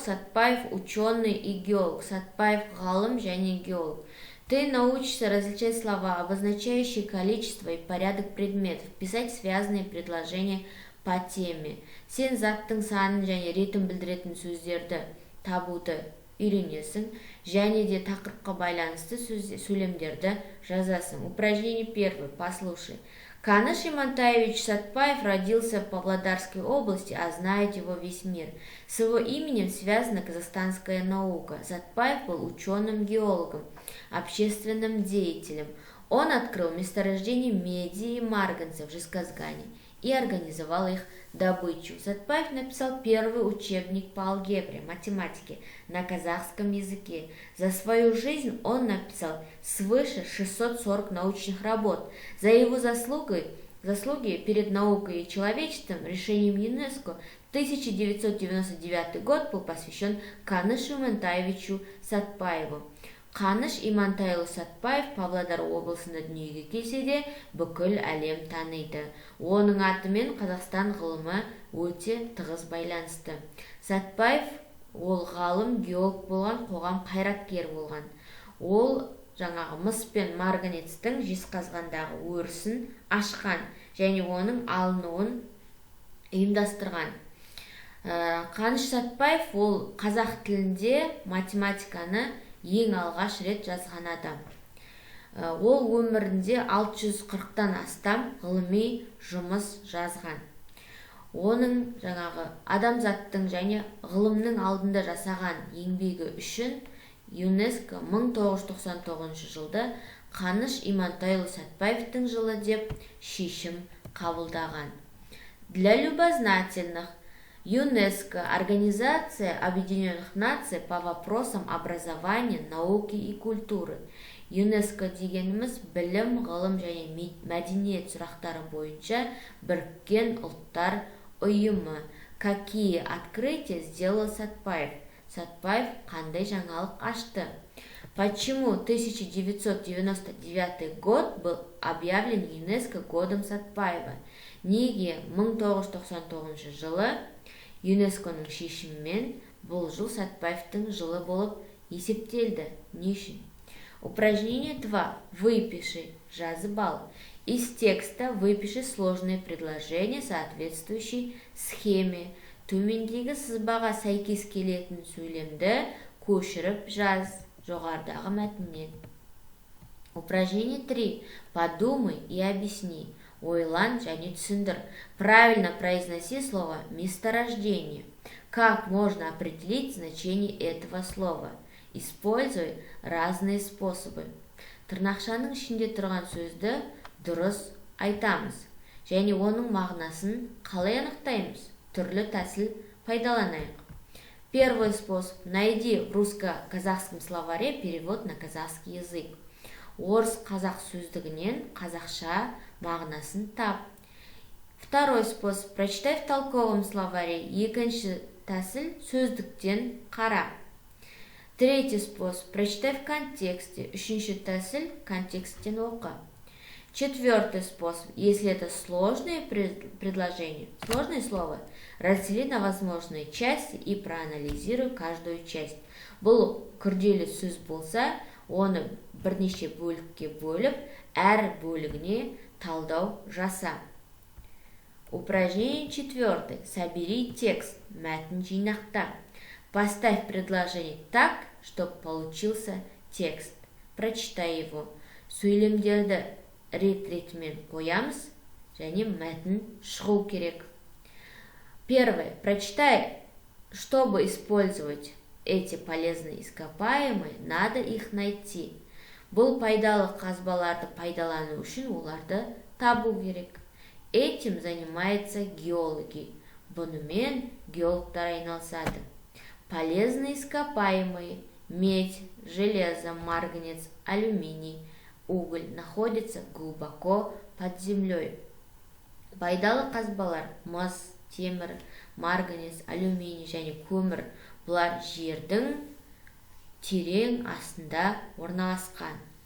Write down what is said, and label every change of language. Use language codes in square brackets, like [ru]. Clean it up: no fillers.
[ru] Сатпаев ученый и геолог. [kk] Сатпаев ғалым және геолог. [ru] Ты научишься различать слова, обозначающие количество и порядок предметов, писать связанные предложения по теме. [kk] Сен заттың санын және ретін білдіретін сөздерді табуды үйренесің, және де тақырыпқа байланысты сөйлемдерді жазасың. [ru] Упражнение первое. Послушай. Каныш Имантаевич Сатпаев родился в Павлодарской области, а знает его весь мир. С его именем связана казахстанская наука. Сатпаев был ученым-геологом, общественным деятелем. Он открыл месторождение меди и марганца в Жезказгане и организовал их добычу. Сатпаев написал первый учебник по алгебре, математике на казахском языке. За свою жизнь он написал свыше 640 научных работ. За его заслуги перед наукой и человечеством решением ЮНЕСКО 1999 год был посвящен Канышу Имантаевичу Сатпаеву. [kk] Қаныш Имантайұлы Сатпаев Павлодар облысында дүниеге келсе де, бүкіл әлем таниды. Оның атымен Қазақстан ғылымы өте тығыз байланысты. Сатпаев ол ғалым, геолог болған, қоғам қайраткер болған. Ол жаңағы мыс пен марганецтің Жезқазғандағы өрісін ашқан және оның алынуын ұйымдастырған. Қаныш Сатпаев ол қазақ тілінде математиканы ең алғаш рет жазған адам. Ол өмірінде 640-тан астам ғылыми жұмыс жазған. Оның жаңағы адамзаттың және ғылымның алдында жасаған еңбегі үшін ЮНЕСКО 1999 жылды Қаныш Имантайұлы Сатпаевтың жылы деп шешім қабылдаған. [ru] Для любознательных, ЮНЕСКО – Организация Объединенных Наций по вопросам образования, науки и культуры. [kk] ЮНЕСКО дегеніміз білім, ғылым және мәдениет сұрақтары бойынша біріккен ұлттар ұйымы. [ru] Какие открытия сделал Сатпаев? [kk] Сатпаев қандай жаңалық ашты? [ru] Почему 1999 год был объявлен ЮНЕСКО годом Сатпаева? [kk] Неге 1999 жылы ЮНЕСКОның шешімімен бұл жыл Сатпаевтың жылы болып есептелді? Не үшін? [ru] Упражнение 2. Выпиши, [kk] жазып ал. [ru] Из текста выпиши сложные предложения, соответствующие схеме. [kk] Төмендегі сызбаға сәйкес келетін сөйлемді көшіріп жаз жоғарыдағы мәтіннен. [ru] Упражнение 3. Подумай и объясни. [kk] Ойлан және түсіндір. [ru] Правильно произноси слово месторождение. Как можно определить значение этого слова? Используй разные способы. [kk] Тырнақшаның ішінде тұрған сөзді дұрыс айтамыз. Және оның мағынасын қалай анықтаймыз? Түрлі тәсіл пайдаланайық. [ru] Первый способ. Найди в русско-казахском словаре перевод на казахский язык. [kk] Орыс-қазақ сөздігінен қазақша мағынасын тап. [ru] Второй способ. Прочитай в толковом словаре. [kk] Екінші тәсіл сөздіктен қара. [ru] Третий способ. Прочитай в контексте. [kk] Үшінші тәсіл контексттен оқы. [ru] Четвертый способ. Если это сложные предложения, сложные слова, раздели на возможные части и проанализируй каждую часть. [kk] Бұл күрделі сөз болса, оны бірнеше бөлікке бөліп, әр бөлігіне талдау жаса. [ru] Упражнение 4. Собери текст. [kk] Мәтін жинақта. [ru] Поставь предложение так, чтобы получился текст. Прочитай его. [kk] Сөйлемдерді рет-ретімен қоямыз, және мәтін шығу керек. [ru] Первое. Прочитай, чтобы использовать эти полезные ископаемые, надо их найти. [kk] Бұл пайдалы қазбаларды пайдалану үшін оларды табу керек. [ru] Этим занимаются геологи. [kk] Бұнымен геологтар айналысады. [ru] Полезные ископаемые, медь, железо, марганец, алюминий, уголь находятся глубоко под землей. [kk] Пайдалы қазбалар мыс, темір, марганец, алюминий және көмір бұлар жердің терең астында орналасқан.